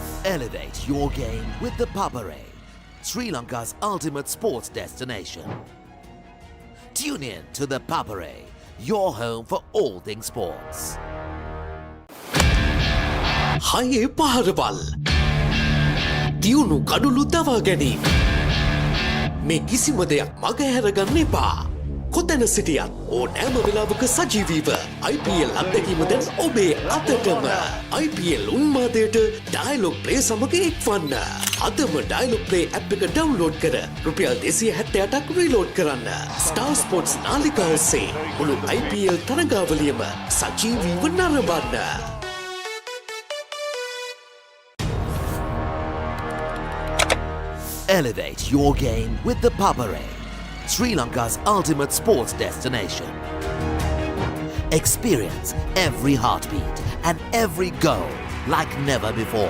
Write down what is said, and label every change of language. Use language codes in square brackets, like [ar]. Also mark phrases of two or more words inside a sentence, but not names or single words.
[en] Elevate your game with the Papare, Sri Lanka's ultimate sports destination. Tune in to the Papare, your home for all things sports. [si] හයේ පහරවල්. තියුණු කඩුලු දවා ගැනීම්. මේ කිසිම දෙයක් මග හරගන්න එපා. කොතැන සිටියත් ඕනෑම වෙලාවක සජීවීව IPL අත්දැකීම දැන් ඔබේ අතටම. IPL උන්මාදයට Dialog Play සමග එක්වන්න. අදම Dialog Play App එක ඩවුන්ලෝඩ් කර රුපියල් 268ක් රීලෝඩ් කරන්න. Star Sports නාලිකාව ඔස්සේ මුළු IPL තරගාවලියම සජීවීව නරඹන්න. [en] Elevate your game with the Papare, Sri Lanka's ultimate sports destination. Experience every heartbeat and every goal like never before.